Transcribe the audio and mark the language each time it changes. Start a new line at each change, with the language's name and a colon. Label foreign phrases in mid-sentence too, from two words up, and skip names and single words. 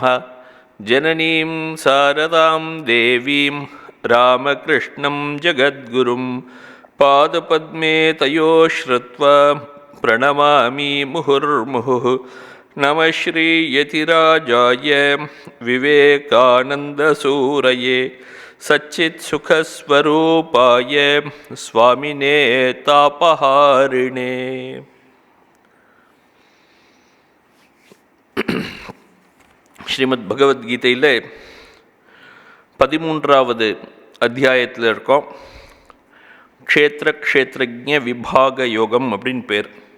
Sanskrit: जननीं शारदां देवीं रामकृष्णं जगद्गुरुं पादपद्मे तयो श्रुत्वा प्रणमामि मुहुर्मुहुः। नमः श्रीयतिराजाय विवेकानन्दसूरये सच्चित्सुखस्वरूपाय स्वामिने तापहारिणे।
Tamil: ஸ்ரீமத் பகவத்கீதையில் 13வது அத்தியாயத்தில் இருக்கோம். க்ஷேத்திர க்ஷேத்ரஜ்ஞ விபாக யோகம் அப்படின்னு பேர்.